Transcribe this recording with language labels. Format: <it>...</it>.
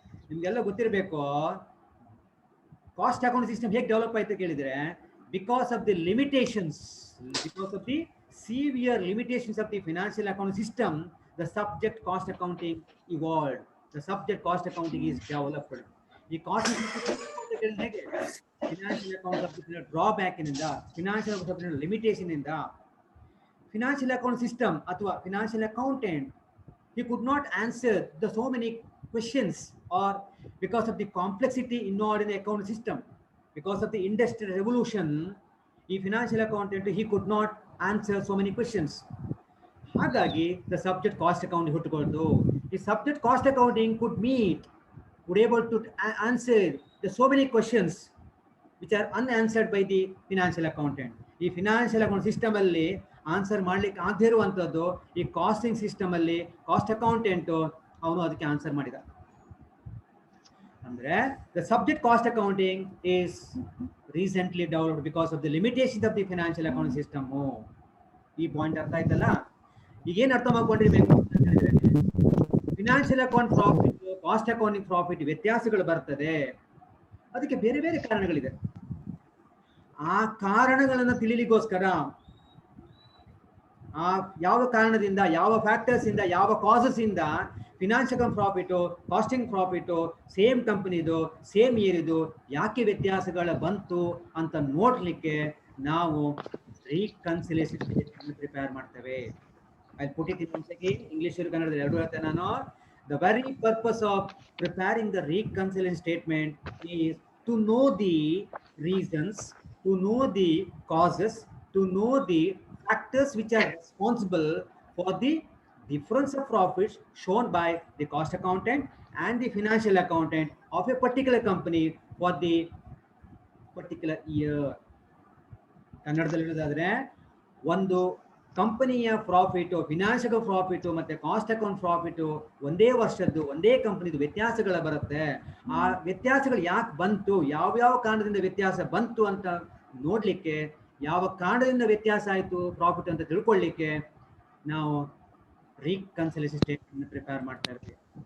<kn>ನಿಮ್ಗೆಲ್ಲ ಗೊತ್ತಿರಬೇಕು, cost account system ಹೇಗೆ ಡೆವಲಪ್ ಆಯ್ತು ಕೇಳಿದ್ರೆ,</kn> <en>Because of the limitations, because of the severe limitations of the financial account system, the subject cost accounting evolved, the subject cost accounting is developed.</en> <kn>ಈ cost ಹೇಗೆ financial account subject drawback ಇಂದ, financial subject limitation ಇಂದ, financial account system ಅಥವಾ financial accountant</kn> <en>he could not answer the so many questions, or because of the complexity involved in the account system, because of the industrial revolution, ಈ financial accountant he could not answer so many questions.</en> <kn>ಹಾಗಾಗಿ</kn> <en>the subject cost accounting</en> <kn>ಹುಟ್ಟುಕೊಳ್ತು.</kn> <en>ಈ subject cost accounting would able to answer the so many questions which are unanswered by the financial accountant.</en> <kn>ಈ financial account system ಅಲ್ಲಿ answer ಮಾಡ್ಲಿಕ್ಕೆ ಆಗದೇ ಇರುವಂತದ್ದು ಈ casting system ಅಲ್ಲಿ cost accountant ಅವನು ಅದಕ್ಕೆ ಆನ್ಸರ್ ಮಾಡಿದ.</kn> <en>ಅಂದ್ರೆ the subject cost accounting is recently developed because of the limitation of the financial accounting system.</en> <kn>ಈ ಪಾಯಿಂಟ್ ಅರ್ಥ ಆಯ್ತಲ್ಲ? ಈಗೇನ್ ಅರ್ಥ ಮಾಡ್ಕೊಂಡಿರ್ಬೇಕು ಅಂತ ಹೇಳಿದ್ರೆ, financial account profit, cost accounting profit ವ್ಯತ್ಯಾಸಗಳು ಬರ್ತದೆ. ಅದಕ್ಕೆ ಬೇರೆ ಬೇರೆ ಕಾರಣಗಳಿದೆ. ಆ ಕಾರಣಗಳನ್ನ ತಿಳಿಲಿಕ್ಕೋಸ್ಕರ ಆ ಯಾವ ಕಾರಣದಿಂದ, ಯಾವ ಫ್ಯಾಕ್ಟರ್ಸ್ ಇಂದ, ಯಾವ ಕಾಸಸ್ ಇಂದ financial account profit, casting profit same ಕಂಪನಿದು ಸೇಮ್ ಇಯರ್ ಇದು ಯಾಕೆ ವ್ಯತ್ಯಾಸಗಳ ಬಂತು ಅಂತ ನೋಡ್ಲಿಕ್ಕೆ ನಾವು ರೀಕನ್ಸಿಲೇಷನ್ ಪ್ರಿಪೇರ್ ಮಾಡ್ತೇವೆ.</kn> <en>I put it in</en> <kn>ಒಂದ್ಸತಿ ಇಂಗ್ಲಿಷ್ ಕನ್ನಡದಲ್ಲಿ ಎರಡು ಹೇಳ್ತೇನೆ ನಾನು.</kn> <en>The very purpose of preparing the reconciliation statement is to know the reasons, to know the causes, to know the factors which are responsible for the difference of profits shown by the cost accountant and the financial accountant of a particular company for the particular year.</en> <kn>ಕನ್ನಡದಲ್ಲಿ ಹೇಳೋದಾದ್ರೆ, ಒಂದು ಕಂಪನಿಯ profit, financial profit ಮತ್ತೆ cost account profit ಒಂದೇ ವರ್ಷದ್ದು ಒಂದೇ ಕಂಪನಿದು ವ್ಯತ್ಯಾಸಗಳು ಬರುತ್ತೆ. ಆ ವ್ಯತ್ಯಾಸಗಳು ಯಾಕೆ ಬಂತು, ಯಾವ್ಯಾವ ಕಾರಣದಿಂದ ವ್ಯತ್ಯಾಸ ಬಂತು ಅಂತ ನೋಡ್ಲಿಕ್ಕೆ, ಯಾವ ಕಾರಣದಿಂದ ವ್ಯತ್ಯಾಸ ಆಯಿತು ಪ್ರಾಫಿಟ್ ಅಂತ ತಿಳ್ಕೊಳ್ಳಿಕ್ಕೆ ನಾವು ರೀಕನ್ಸಿಲೇಷನ್ ಸ್ಟೇಟ್ಮೆಂಟ್ ಪ್ರಿಪೇರ್ ಮಾಡ್ತಾ ಇರ್ತೀವಿ.</kn>